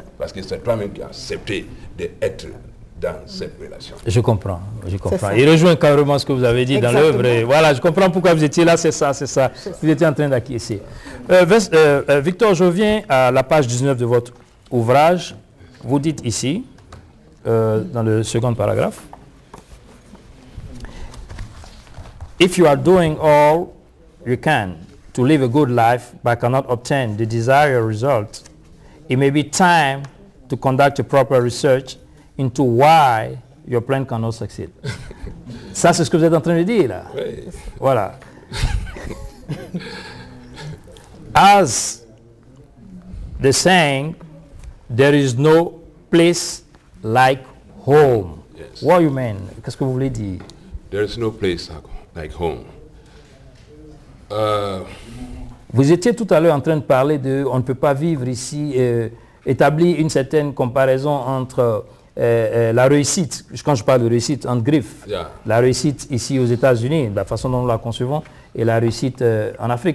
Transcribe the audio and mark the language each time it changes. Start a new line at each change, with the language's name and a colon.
French: Parce que c'est toi-même qui as accepté d'être dans cette relation. Je comprends. Il rejoint carrément ce que vous avez dit dans l'œuvre. Voilà, je comprends pourquoi vous étiez là, c'est ça. Vous étiez en train d'acquiescer. Victor, je reviens à la page 19 de votre ouvrage. Vous dites ici, dans le second paragraphe,
English: if you are doing all you can to live a good life but cannot obtain the desired result, it may be time to conduct a proper research into why your plan cannot succeed.
French: Ça, c'est ce que vous êtes en train de dire, là. Oui. Voilà.
English: As the saying, there is no place like home. Yes. What you mean?
French: Qu'est-ce que vous voulez dire?
English: There is no place like home.
French: Vous étiez tout à l'heure en train de parler de, on ne peut pas vivre ici, établir une certaine comparaison entre la réussite, quand je parle de réussite en griffe, la réussite ici aux États-Unis, la façon dont nous la concevons, et la réussite en Afrique.